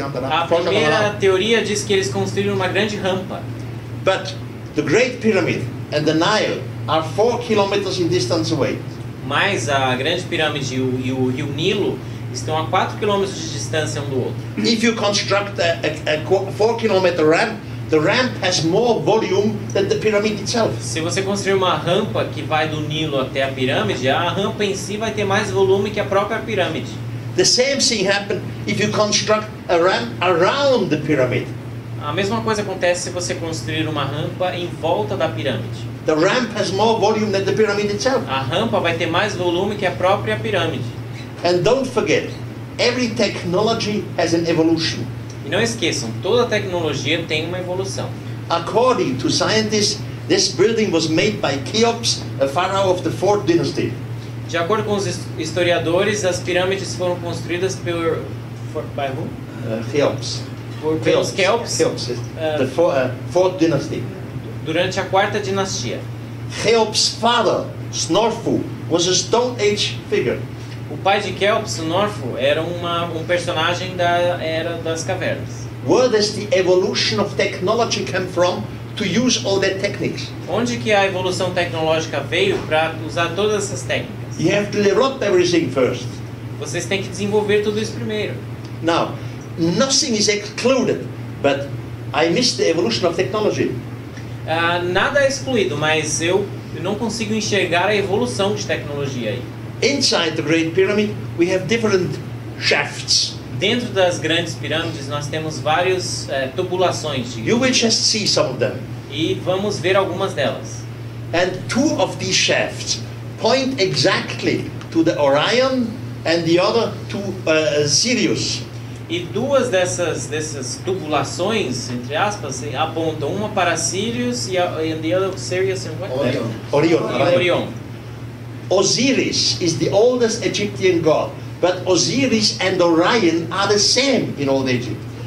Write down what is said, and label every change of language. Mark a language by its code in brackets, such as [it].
[pt] A primeira teoria diz que eles construíram uma grande rampa. [en] But the Great Pyramid and the Nile are 4 kilometers in distance away. [pt] Mas a grande pirâmide e o rio Nilo estão a 4 km de distância um do outro. [en] If you construct a 4-kilometer ramp, the ramp has more volume than the pyramid itself. [pt] Se você construir uma rampa que vai do Nilo até a pirâmide, a rampa em si vai ter mais volume que a própria pirâmide. [en] The same thing happens if you construct a ramp around the pyramid. [pt] A mesma coisa acontece se você construir uma rampa em volta da pirâmide. [en] The ramp has more volume than the pyramid itself. [pt] A rampa vai ter mais volume que a própria pirâmide. [en] And don't forget, every technology has an evolution. [pt] E não esqueçam, toda tecnologia tem uma evolução. [en] According to scientists, this building was made by Cheops, a pharaoh of the 4th dynasty. [pt] De acordo com os historiadores, as pirâmides foram construídas [en] by who? Cheops. [pt] Pelos Cheops. [en] The 4th dynasty. [pt] Durante a 4ª dinastia. [en] Cheops' father, Snorfu, was a Stone Age figure. [pt] O pai de Cheops, Snorfu, era um personagem da Era das Cavernas. [en] Where does the evolution of technology come from to use all that techniques? [pt] Onde que a evolução tecnológica veio para usar todas essas técnicas? [en] You have to develop everything first. [pt] Vocês têm que desenvolver tudo isso primeiro. [en] Now, nothing is excluded, but I miss the evolution of technology. [pt] Nada é excluído, mas eu não consigo enxergar a evolução de tecnologia aí. [en] Inside the Great Pyramid, we have different shafts. [pt] Dentro das grandes pirâmides, nós temos várias tubulações. [en] You will just see some of them. [pt] E vamos ver algumas delas. [en] And 2 of these shafts point exactly to the Orion and the other to Sirius. [pt] E 2 dessas tubulações, entre aspas, apontam uma para Sirius e [en] the other Sirius and what? Orion. Osiris is the oldest Egyptian god, but Osiris and Orion are the same in old Egypt.